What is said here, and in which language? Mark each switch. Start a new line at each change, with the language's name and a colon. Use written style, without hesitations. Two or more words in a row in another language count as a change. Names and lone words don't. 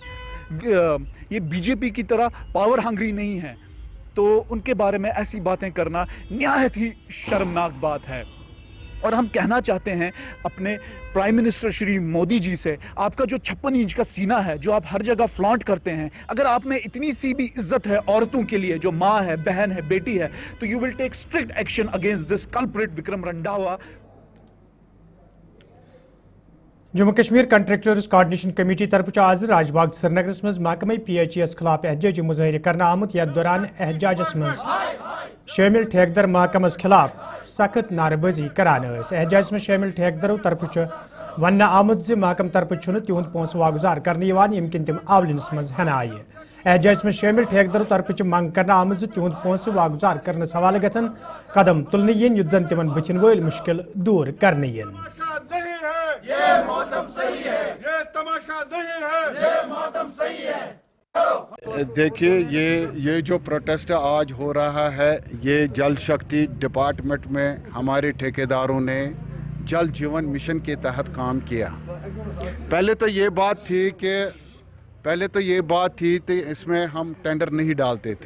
Urdu: یہ بی جے پی کی طرح
English: power hungry
Urdu: نہیں ہیں, تو ان کے بارے میں ایسی باتیں کرنا نہایت ہی شرمناک بات ہے. اور ہم کہنا چاہتے ہیں اپنے
English: prime minister
Urdu: شری مودی جی سے, آپ کا جو 56 انچ کا سینہ ہے جو آپ ہر جگہ فلانٹ کرتے ہیں, اگر آپ میں اتنی سی بھی عزت ہے عورتوں کے لیے جو ماں ہے, بہن ہے, بیٹی ہے, تو
English: you will take strict action against this culprit
Urdu: وکرم رنڈاوا.
Kashmiri: جموں کشمیر کنٹریکٹرز کوآرڈینیشن کمیٹی طرف آز راج باغ سری نگرس مز محکمہ پی ایچ ای یس خلاف احتجاجی مظاہرہ کرنا آمت, یتھ دوران احتجاجس مز شامل ٹھیکدر محکمس خلاف سخت نعرہ بازی کران. احتجاجس مز شامل ٹھیکدرو طرف ون آمت زِ محکمہ طرف تہد پونسہ واگزار کرنے یم کن تم آولنس مز ہینہ آئی. احتجاجس مز شامل ٹھیکدرو طرف منگ کرنا آمت زِ تہد پونسہ واگزار کرنس حوالہ گژھن قدم تلنہ ین یُتھ زن تمن بتھن وٲلۍ مشکل دور کرنہ ین.
Urdu: یہ موتم صحیح ہے, یہ تماشا نہیں ہے, یہ موتم صحیح ہے. دیکھیے یہ جو پروٹیسٹ آج ہو رہا ہے یہ جل شکتی ڈپارٹمنٹ میں ہمارے ٹھیکیداروں نے جل جیون مشن کے تحت کام کیا. پہلے تو یہ بات تھی کہ اس میں ہم ٹینڈر نہیں ڈالتے تھے.